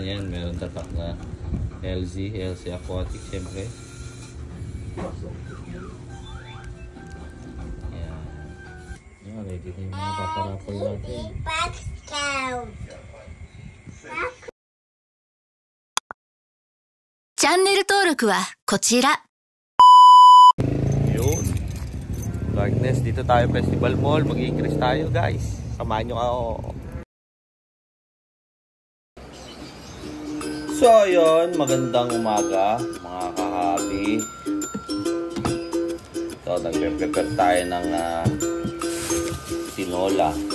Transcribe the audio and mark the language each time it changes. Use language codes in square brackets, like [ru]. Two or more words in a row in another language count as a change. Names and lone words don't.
[tl] Yan, meron tatak na LZ Aquatic, siyempre. Yan. Yan, ready na yung mga paparapol natin. [ja] Channel 登録はこちら. [tl] Yun. Darkness, dito tayo Festival Mall. Mag-increase tayo, guys. Samahan nyo ako. So, yun. Magandang umaga, mga kahabi. So, nagpe-prepare tayo ng tinola.